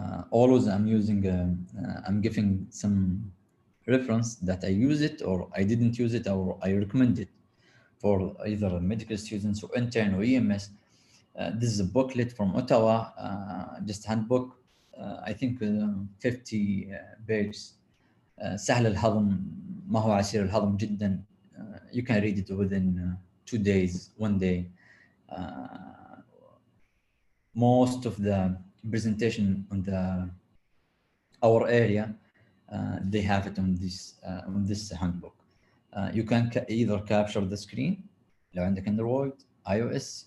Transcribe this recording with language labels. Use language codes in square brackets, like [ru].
[en] Always I'm giving some reference that I use it or I didn't use it or I recommend it for either medical students or intern or EMS. This is a booklet from Ottawa, just handbook. I think 50 pages. [ar] سهل الهضم، ما هو عسير الهضم جدا. [en] You can read it within 2 days, 1 day. Most of the presentation on our area, they have it on this handbook. You can either capture the screen [ar] لو عندك [en] Android, iOS.